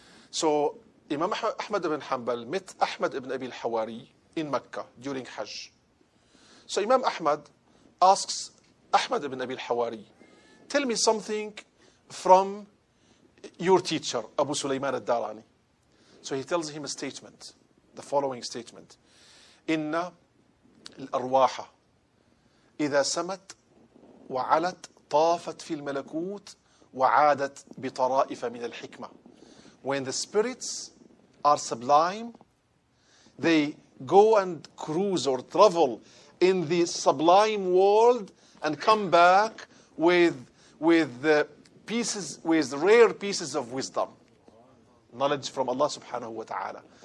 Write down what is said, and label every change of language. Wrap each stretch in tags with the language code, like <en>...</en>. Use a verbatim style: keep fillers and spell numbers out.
<en>So, Imam Ahmad ibn Hanbal met Ahmad ibn Abi al-Hawari in Mecca during Hajj. So, Imam Ahmad asks Ahmad ibn Abi al-Hawari, tell me something from your teacher, Abu Sulaiman al-Darani. So, he tells him a statement. The following statement:</en> <ar>إن الأرواح إذا سمت وعلت طافت في الملكوت وعادت بطرائف من الحكمة.</ar> <en>When the spirits are sublime, they go and cruise or travel in the sublime world and come back with with the pieces, with rare pieces of wisdom, knowledge from Allah subhanahu wa ta'ala.</en>